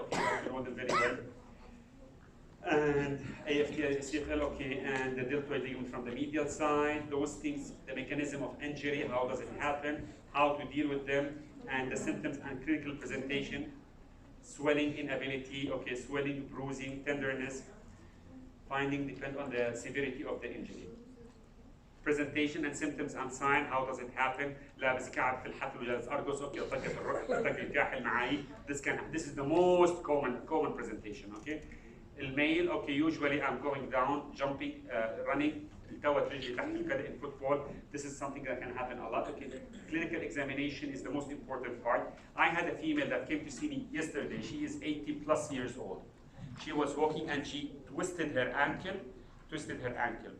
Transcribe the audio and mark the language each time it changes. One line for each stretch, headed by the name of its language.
English: Okay, you have to know them very well. And AFTL, CFL, okay, and the deltoid ligament from the medial side, those things, the mechanism of injury, how does it happen, how to deal with them, and the symptoms and clinical presentation, swelling, inability, okay, swelling, bruising, tenderness, finding depend on the severity of the injury. Presentation and symptoms and sign, how does it happen?
Arabic: لابس كعب في الحفل وجالس أرقص، okay, طقة الروح، طقة الكاحل معي.
English: This is the most common presentation, okay? الميل, okay, usually I'm going down, jumping, running,
Arabic: التوت رجلي تحت الكدة
English: in football. This is something that can happen a lot. Okay, clinical examination is the most important part. I had a female that came to see me yesterday. She is 80+ years old. She was walking and she twisted her ankle twisted her ankle.